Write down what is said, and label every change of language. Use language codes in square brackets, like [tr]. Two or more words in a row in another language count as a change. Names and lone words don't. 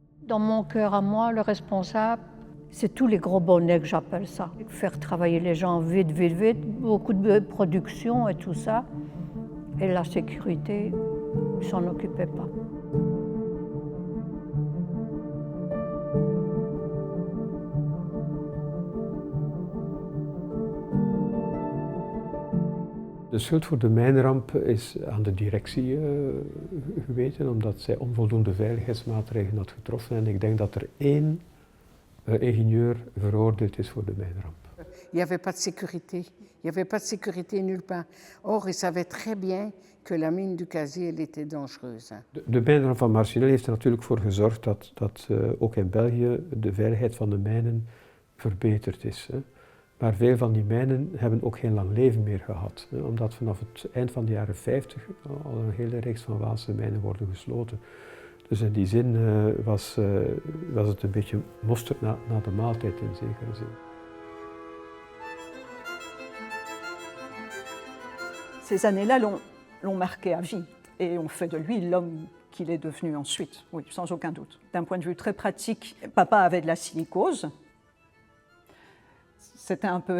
[fr] Dans mon cœur à moi, le responsable, c'est tous les gros bonnets que j'appelle ça. Faire travailler les gens vite, vite, vite, beaucoup de production et tout ça. Et la sécurité, ils s'en occupaient pas. [nl] De schuld voor de mijnramp is aan de directie geweten, omdat zij onvoldoende veiligheidsmaatregelen had getroffen. En ik denk dat er één ingenieur veroordeeld is voor de mijnramp. [fr] Il n'y avait pas de sécurité. Il n'y avait pas de sécurité nulle part. Or, ils savaient très bien que la mine du Casier elle était dangereuse. [nl] De mijnramp van Marcinelle heeft er natuurlijk voor gezorgd dat ook in België de veiligheid van de mijnen verbeterd is. Hè. Maar veel van die mijnen hebben ook geen lang leven meer gehad, hè, omdat vanaf het eind van de jaren 50 al een hele reeks van Waalse mijnen worden gesloten. Dus in die zin was het een beetje mosterd na de maaltijd in zekere zin. [fr] Ces années-là l'ont marqué à vie et ont fait de lui l'homme qu'il est devenu ensuite, oui, sans aucun doute. D'un point de vue très pratique, papa avait de la silicose. C'était un peu...